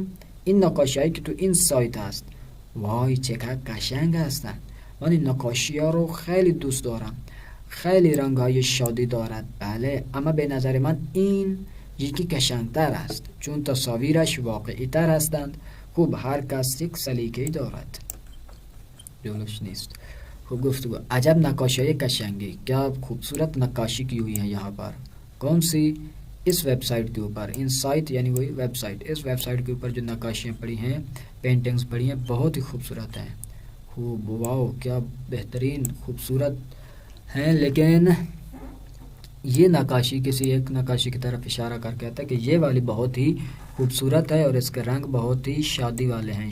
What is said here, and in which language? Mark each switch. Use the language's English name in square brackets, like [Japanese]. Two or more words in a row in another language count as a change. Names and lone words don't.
[Persian] این نقاشی هایی که تو این سایت هست. وای چقدر قشنگ هستن، من این نقاشی ها رو خیلی دوست دارم، خیلی رنگ های شادی دارد. بله، اما به نظر من این یکی قشنگتر است چون تصاویرش واقعی تر هستند. خوب، هر کس یک سلیقه‌ای دارد، جلوش نیست. خوب، گفتگو. عجب نقاشی های قشنگی، [Urdu] کیا خوبصورت نقاشی کی ہوئی ہے یہاں پر. کون سی؟ اس ویب سائٹ کے اوپر. ان سائٹ یعنی وہی ویب سائٹ. اس ویب سائٹ کے اوپر جو نقاشیاں پڑی ہیں، پینٹنگز پڑی ہیں، بہت ہی خوبصورت ہیں. خوب، واو کیا بہترین خوبصورت ہیں. لیکن یہ نقاشی کسی ایک نقاشی کی طرف اشارہ کر کے آتا ہے کہ یہ والی بہت ہی خوبصورت ہے اور اس کے رنگ بہت ہی شادی والے ہیں.